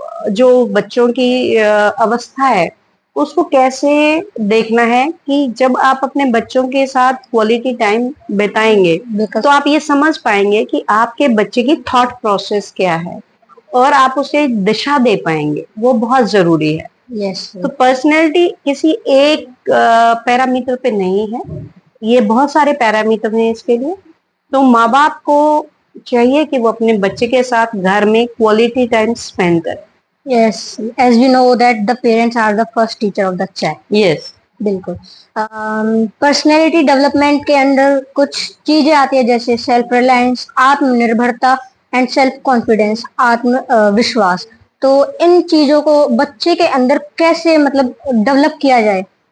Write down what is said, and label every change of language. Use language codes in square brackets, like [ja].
[hi] जो बच्चों की अवस्था है उसको कैसे देखना है कि जब आप अपने बच्चों के साथ क्वालिटी टाइम बिताएंगे तो आप ये समझ पाएंगे कि आपके बच्चे की थॉट प्रोसेस क्या है और आप उसे दिशा दे पाएंगे, वो बहुत जरूरी है। [en] Yes. [hi] तो पर्सनैलिटी किसी एक पैरामीटर पे नहीं है, ये बहुत सारे पैरामीटर हैं इसके लिए। तो माँ बाप को चाहिए कि वो अपने बच्चे के साथ घर में क्वालिटी टाइम स्पेंड करें। [en] Yes, as we know that the parents are the first teacher of the child. Yes, [hi] बिल्कुल। पर्सनैलिटी डेवलपमेंट के अंदर कुछ चीजें आती है जैसे सेल्फ रिलायंस, आत्मनिर्भरता एंड सेल्फ कॉन्फिडेंस, आत्म विश्वास। तो इन चीजों को बच्चे के अंदर कैसे मतलब डेवलप किया जाए?